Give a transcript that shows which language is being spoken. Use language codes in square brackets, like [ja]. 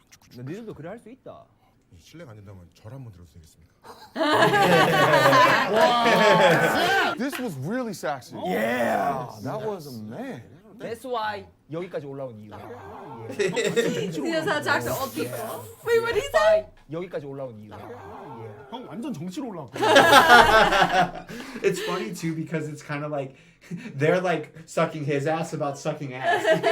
[ko] 근데 니들도 그래 할 수 있다. 실례가 안 된다면 절 한번 들어도 되겠습니까? [en] This was really sexy. Yeah. That was a man. [ko] That's why 여기까지 올라온 이유야. [en] He knows how to talk to old people. Wait, what did he say? [ko] 여기까지 올라온 이유야. 형 완전 정치로 올라왔고. [en] It's funny too because it's kind of like they're like sucking his ass about sucking ass.